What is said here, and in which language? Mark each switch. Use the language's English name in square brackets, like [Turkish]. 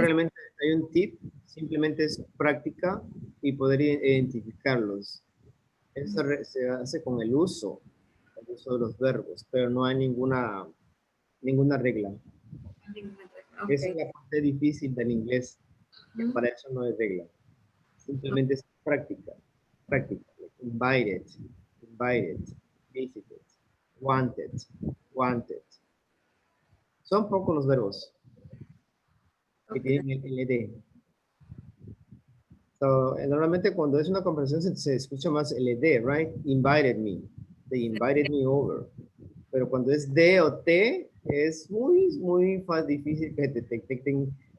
[Spanish] realmente hay un tip, simplemente es práctica y poder identificarlos. Eso se hace con el uso de los verbos, pero no hay ninguna regla. Esa es [English] Ok. [Spanish] la parte difícil del inglés, que para eso no hay regla. Simplemente es práctica, práctica. [English] Invited, invited, visited, wanted, wanted. [Spanish] Son pocos los verbos que tienen el ed. So, normalmente cuando es una conversación se escucha más el ed, [English] right? Invited me. They invited me over. [Spanish] Pero cuando es D o T, es muy difícil que te detecten.